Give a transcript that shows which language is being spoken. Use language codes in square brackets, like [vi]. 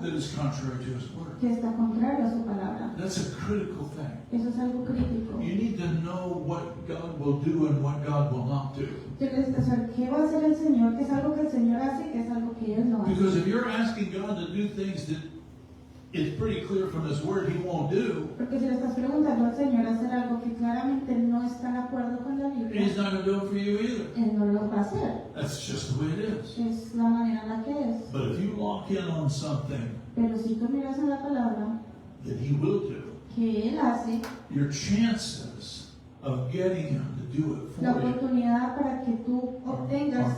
[en] that is contrary to His Word. [es] que está contrario a su palabra. [en] That's a critical thing. [es] Eso es algo crítico. [en] You need to know what God will do and what God will not do. [es] Tú necesitas saber qué va a hacer el Señor, qué es algo que el Señor hace y qué es algo que Él no hace. [en] Because if you're asking God to do things that it's pretty clear from His Word He won't do, [es] Porque si le estás preguntando al Señor hacer algo que claramente no está de acuerdo con la Biblia, [en] He's not going to do it for you either. [es] Él no lo va a hacer. [en] That's just the way it is. [es] Es la manera en la que es. [en] But if you lock in on something [es] Pero si tú miras en la palabra [en] that He will do, [es] que Él hace, [en] your chances of getting Him to do it [es] la [en] for you [es] oportunidad para que tú obtengas